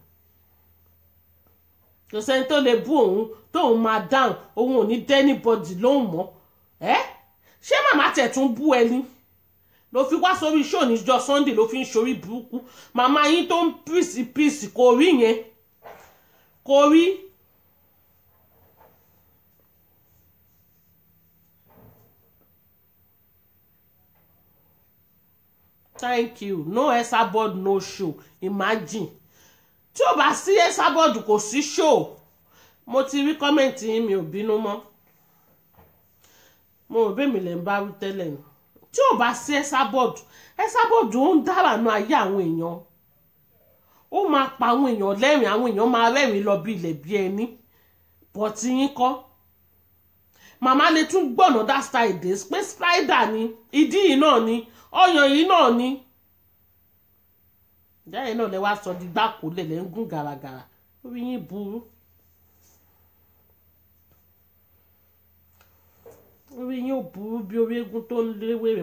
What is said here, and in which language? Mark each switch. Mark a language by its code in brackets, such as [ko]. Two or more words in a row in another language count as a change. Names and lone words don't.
[yo] kò sẹ́ni tó lè bú òun tóun máa dáhùn òun ò ní dẹ́nibọ́dì lóhùn mọ́ ṣé màmá tẹ̀ tún bú ẹni ló fi wá sórí show níjọ́ Sunday ló fi ń ṣorí burúkú màmá yín tó ń pìsì kò rí yẹn kò rí. [en] Thank you. No Esabod, no show. Imagine. [yo] Tí ó bá sí Esabod kò sí show. Mo ti rí kọ́mẹ̀ntì yín, mi ò bínú mọ́. Mo rò bẹ́ẹ̀ mi lè ń bá wí tẹ́lẹ̀ ni. Tí ó bá sí Esabod ó ń dára nù ayé àwọn èèyàn. Ó máa pa àwọn èèyàn lẹ́rìn, àwọn èèyàn máa rẹ́rìn lọ bí ilẹ̀ bí ẹni. Bọ̀tí yín kọ́. Màmá lè tún gbọ̀nà [en] that style days [yo] pé spider ni, ìdí yìí náà ni, ọyàn yìí náà ni. Ìjáyẹ̀ náà lẹ wá sọ di gbákòólẹ̀ lẹ́ ń gún gàràgàrà. Orí yín burú. Orí yín ò burú bí orí eégún tó ń léwèrè.